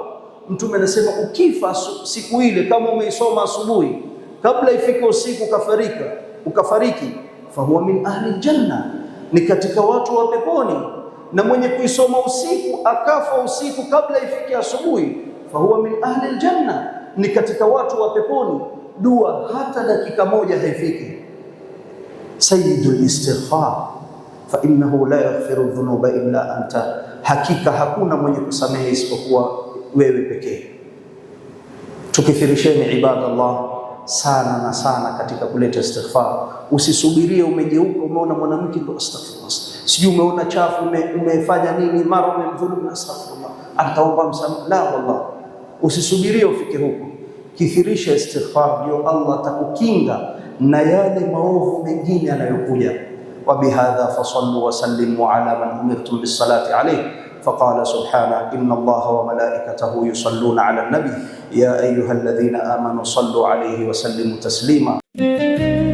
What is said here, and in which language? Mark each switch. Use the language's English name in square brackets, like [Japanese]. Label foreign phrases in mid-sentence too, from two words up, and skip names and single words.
[Swahili] Mtume anasema ukifa siku ile kama umeisoma asubuhi, kabla ifike usiku ukafariki, [Arabic] فهو من أهل الجنة, [Swahili] ni katika watu wa peponi. Na mwenye kuisoma usiku akafa usiku kabla ifike asubuhi, [Arabic] فهو من أهل الجنة, [Swahili] ni katika watu wa peponi. Dua hata dakika moja haifiki. [Arabic] سيد الاستغفار فإنه لا يغفر الذنوب إلا أنت, [Swahili] hakika hakuna mwenye kusamehe isipokuwa wewe pekee. Tukithirisheni ibadallah sana na sana katika kuleta istighfar. Usisubirie umegeuka, umeona mwanamke ndo astaghfirullah, sijui umeona chafu, umefanya nini, mara umemdhulumu, astaghfirullah, ataomba msamaha. [Arabic] لا والله, [Swahili] usisubirie ufike huko. Kithirisha istighfar, ndio Allah atakukinga na yale maovu mengine yanayokuja. [Arabic] وبهذا فصلوا وسلموا على من أمرتم بالصلاة عليه فقال سبحانه إن الله وملائكته يصلون على النبي يا أيها الذين آمنوا صلوا عليه وسلموا تسليما.